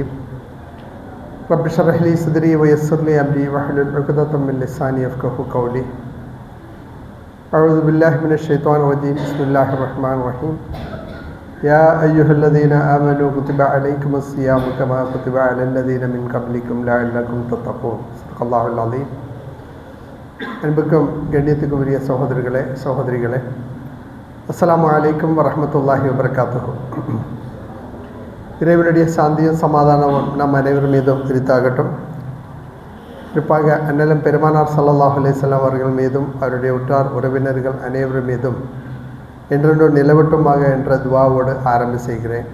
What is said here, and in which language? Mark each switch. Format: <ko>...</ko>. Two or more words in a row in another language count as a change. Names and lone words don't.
<ar>رب اشرح لي صدري ويسر لي أمري واحلل عقدة من لساني يفقهوا قولي. أعوذ بالله من الشيطان الرجيم. بسم الله الرحمن الرحيم يا أيها الذين آمنوا كتب عليكم الصيام كما كتب على الذين من قبلكم لعلكم تتقون. صدق الله العظيم.</ar> <ta>அன்புக்கும் கண்ணியத்துக்கும் உரிய சகோதரர்களே சகோதரிகளே,</ta> <ar>السلام عليكم ورحمة الله وبركاته.</ar> <ta>இறைவனுடைய சாந்தியும் சமாதானமும் நம் அனைவர் மீதும் உரித்தாகட்டும். குறிப்பாக அண்ணலும் பெருமானார்</ta> <ar>صلى الله عليه وسلم</ar> <ta>அவர்கள் மீதும் அவருடைய உற்றார் உறவினர்கள் அனைவர் மீதும் என்றென்றும் நிலவட்டுமாக என்ற துவாவோடு ஆரம்பி செய்கிறேன்.</ta>